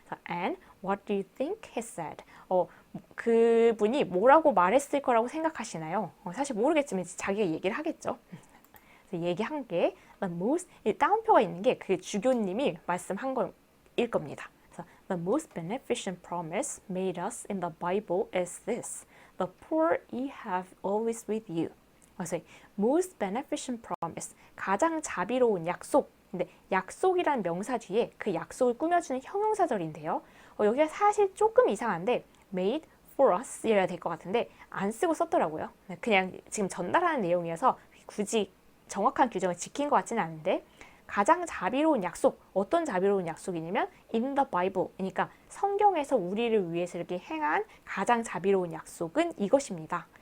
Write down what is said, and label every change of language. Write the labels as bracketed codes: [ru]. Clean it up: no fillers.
[en] And what do you think he said? [ko] 그분이 뭐라고 말했을 거라고 생각하시나요? 사실 모르겠지만 자기가 얘기를 하겠죠. 그래서 얘기한 게 [en] the most, [ko] 따옴표가 있는 게 그 주교님이 말씀한 거일 겁니다. 그래서 [en] the most beneficent promise made us in the Bible is this: the poor ye have always with you. [ko] 그래서 [en] most beneficent promise, [ko] 가장 자비로운 약속. 근데 약속이라는 명사 뒤에 그 약속을 꾸며주는 형용사절인데요. 여기가 사실 조금 이상한데 [en] made for us [ko] 이래야 될 것 같은데 안 쓰고 썼더라고요. 그냥 지금 전달하는 내용이어서 굳이 정확한 규정을 지킨 것 같지는 않은데 가장 자비로운 약속, 어떤 자비로운 약속이냐면 [en] in the Bible, [ko] 그러니까 성경에서 우리를 위해서 이렇게 행한 가장 자비로운 약속은 이것입니다.